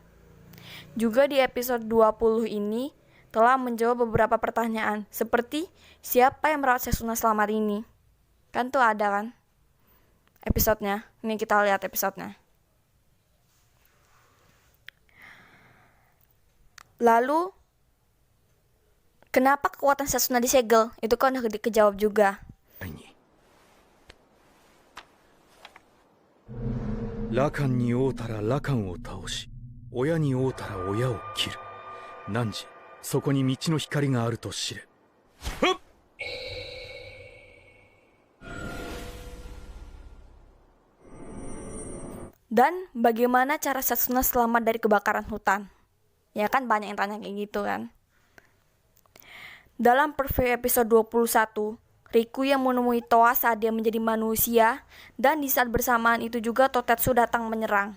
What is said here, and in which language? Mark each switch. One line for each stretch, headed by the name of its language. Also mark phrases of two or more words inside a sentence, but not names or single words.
Indonesian: Juga di episode 20 ini telah menjawab beberapa pertanyaan, seperti siapa yang merawat Setsuna selama ini? Kan tuh ada kan episodenya. Ini kita lihat episodenya. Lalu kenapa kekuatan Setsuna disegel? Itu kan udah kejawab juga.
Japanese: 羅漢に会うたら羅漢を倒し、親に会うたら親を切る。汝、そこに道の光があると知れ。はっ!
Indonesian: Dan bagaimana cara Setsuna selamat dari kebakaran hutan? Ya kan banyak yang tanya kayak gitu kan. Dalam preview episode 21, Riku yang menemui Toa saat dia menjadi manusia, dan di saat bersamaan itu juga Totetsu datang menyerang.